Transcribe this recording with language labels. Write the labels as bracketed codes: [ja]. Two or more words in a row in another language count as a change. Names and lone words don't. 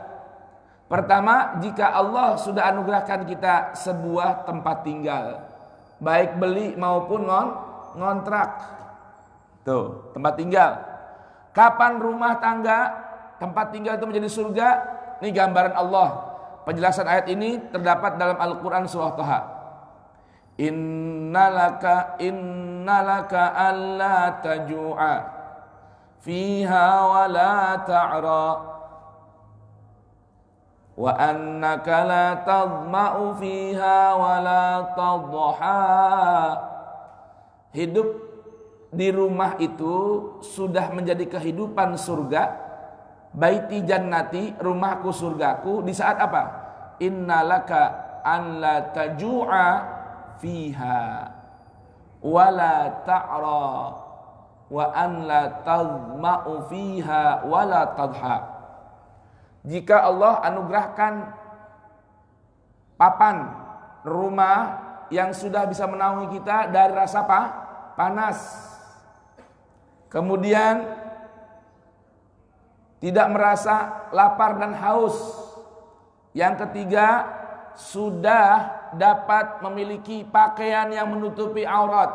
[id] Pertama, jika Allah sudah anugerahkan kita sebuah tempat tinggal, baik beli maupun ngontrak. Tuh, tempat tinggal. Kapan rumah tangga, tempat tinggal itu menjadi surga? ini gambaran Allah. Penjelasan ayat ini terdapat dalam Al-Quran surah Thaha. [ar] إن لك ألا تجوع فيها ولا تعرى وأنك لا تظمأ فيها ولا تضحى. [id] Hidup di rumah itu sudah menjadi kehidupan surga. [ar] بيتي جنتي, [id] rumahku surgaku, di saat apa? [ar] إن لك أن لا تجوع فيها ولا تعرى وأن لا تظمأ فيها ولا تضحى. [id] Jika Allah anugerahkan papan rumah yang sudah bisa menaungi kita dari rasa panas, kemudian tidak merasa lapar dan haus, yang ketiga sudah dapat memiliki pakaian yang menutupi aurat.